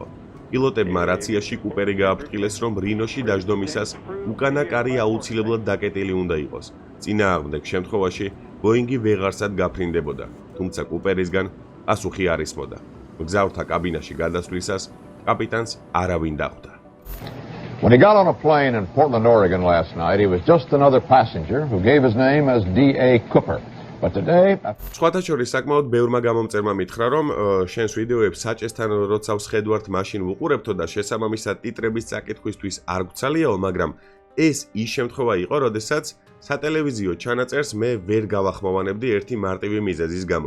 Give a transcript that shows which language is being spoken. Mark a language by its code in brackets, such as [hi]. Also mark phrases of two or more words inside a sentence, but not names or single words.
[ka] პილოტებმა რაციაში კუპერი გააფრთხილეს, რომ რინოში დაждომისას უკანა კარი აუცილებლად დაკეტილი უნდა იყოს. წინააღმდეგ შემთხვევაში ბოინგი ვეღარსად გაფრინდებოდა, თუმცა კუპერისგან პასუხი არ ისმოდა. მგზავრთა კაბინაში გადასვლისას კაპიტანს არავინ დახვდა. [en] When he got on a plane in Portland, Oregon last night, he was just another passenger who gave his name as D.A. Cooper. But today, [ka] სხვათა შორის საკმაოდ ბევრმა გამომწერმა მითხრა, რომ შენს ვიდეოებს საჭესთან როცა ვსხედვართ, მაშინ ვუყურებთო და შესაბამისად ტიტრების წაკითხვისთვის არ გვცალიაო, მაგრამ ეს ის შემთხვევა იყო, როდესაც სატელევიზიო ჩანაწერს მე ვერ გავახმოვანებდი ერთი მარტივი მიზეზის გამო.